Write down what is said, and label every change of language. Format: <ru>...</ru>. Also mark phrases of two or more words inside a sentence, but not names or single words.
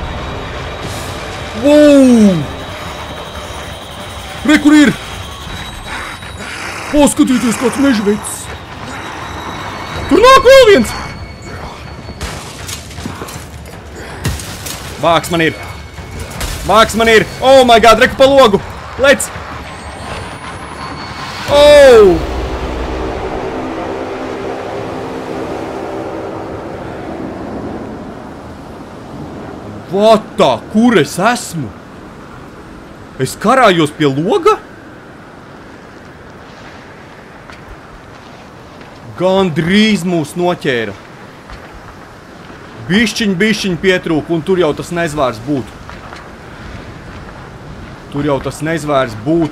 <lv>Wow. Re, kur ir? Paskatieties, kāds meža veids. Tur nāk vēl viens. Vāks man ir.</lv> <en>Oh my god,</en> <lv>reku pa logu. Lec. Oh.</lv> <en>What the?</en> <lv>Kur es esmu? Es karājos pie loga? Gandrīz mūs noķēra. Bišķiņ pietrūk, un tur jau tas nezvērs būtu.</lv>